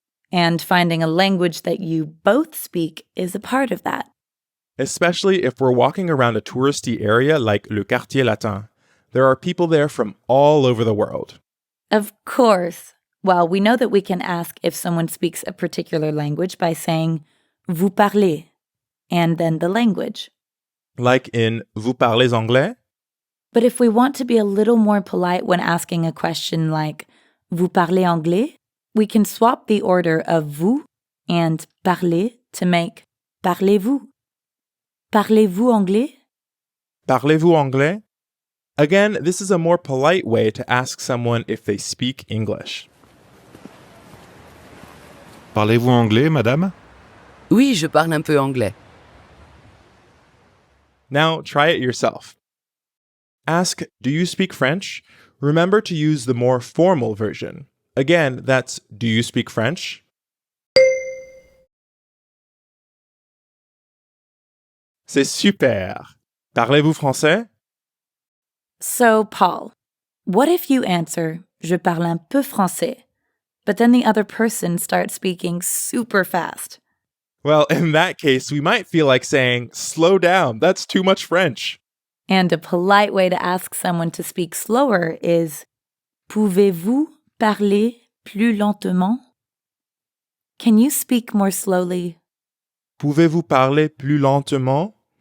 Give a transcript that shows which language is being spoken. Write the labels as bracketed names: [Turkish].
[English] And finding a language that you both speak is a part of that. Especially if we're walking around a touristy area like Le Quartier Latin. There are people there from all over the world. Of course. Well, we know that we can ask if someone speaks a particular language by saying, [French] vous parlez, [English] and then the language. Like in [French] vous parlez anglais? [English] But if we want to be a little more polite when asking a question like [French] vous parlez anglais, [English] we can swap the order of vous and parler to make [French] parlez-vous. Parlez-vous anglais? Parlez-vous anglais? [English] Again, this is a more polite way to ask someone if they speak English. [French] Parlez-vous anglais, madame? Oui, je parle un peu anglais. [English] Now try it yourself. Ask, do you speak French? Remember to use the more formal version. Again, that's, do you speak French? [French] C'est super. Parlez-vous français? [English] So, Paul, what if you answer, [French] je parle un peu français, [English] but then the other person starts speaking super fast? Well, in that case, we might feel like saying, slow down, that's too much French. And a polite way to ask someone to speak slower is, [French] pouvez-vous parler plus lentement? [English] Can you speak more slowly? [French] Pouvez-vous parler plus lentement?